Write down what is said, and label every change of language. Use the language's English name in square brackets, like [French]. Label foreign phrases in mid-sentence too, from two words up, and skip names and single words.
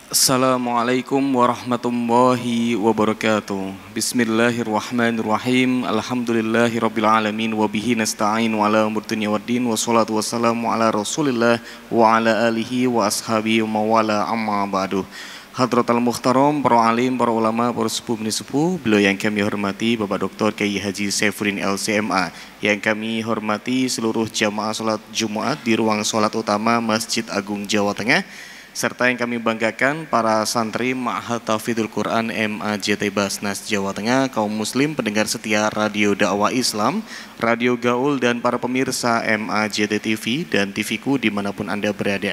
[Arabic] السلام عليكم ورحمة الله وبركاته. بسم الله الرحمن الرحيم الحمد لله رب العالمين. وبه نستعين على أمور الدنيا والدين. والصلاة والسلام على رسول الله وعلى آله وأصحابه ومن والاه أما بعد. حضرة المحترم, [Indonesian] para alim, para ulama, para sepuh sepuh, beliau yang kami hormati Bapak Dr. Kiai Haji Saifuddin LCMA, yang kami hormati seluruh jamaah salat Jumat di ruang salat utama Masjid Agung Jawa Tengah, serta yang kami banggakan para santri Ma'had Tahfidzul Quran MAJT Basnas Jawa Tengah, kaum muslim pendengar setia Radio Dakwah Islam, Radio Gaul, dan para pemirsa MAJT TV dan TVku dimanapun Anda berada.